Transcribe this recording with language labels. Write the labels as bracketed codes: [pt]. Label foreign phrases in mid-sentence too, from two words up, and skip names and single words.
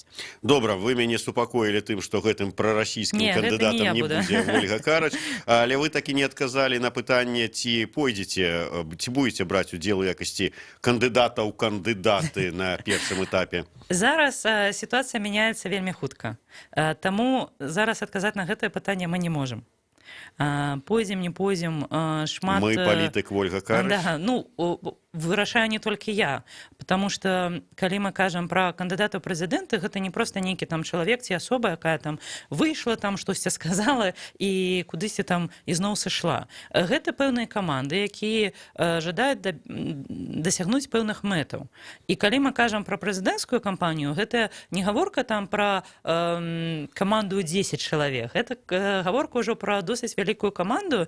[be] Добра, вы мяне супакоілі тым, што гэтым прарасійскім кандыдатам не будзе Ольга Карач, але вы такі не адказалі на пытанне, ці пойдзеце, ці будете браць удзел у якасці кандыдата ў кандыдаты на першым этапе? Зараз сітуацыя мяняецца вельмі хутка. Таму зараз адказаць на гэтае пытанне мы не можам. Пойдзем, не пойдзем, шмат... Мы палітык Ольга Карач? Да, ну, вырашаю не толькі я, [ru] потому что [be] калі мы кажам пра кандыдата ў прэзідэнты, гэта не проста нейкі там чалавек ці асоба, якая там выйшла, там штосьці сказала і кудысьці там ізноў сышла. Гэта пэўныя каманды, якія жадаюць дасягнуць пэўных мэтаў. І калі мы кажам пра прэзідэнцкую кампанію, гэта не гаворка там пра каманду 10 чалавек, гэта гаворка ўжо пра досыць вялікую каманду.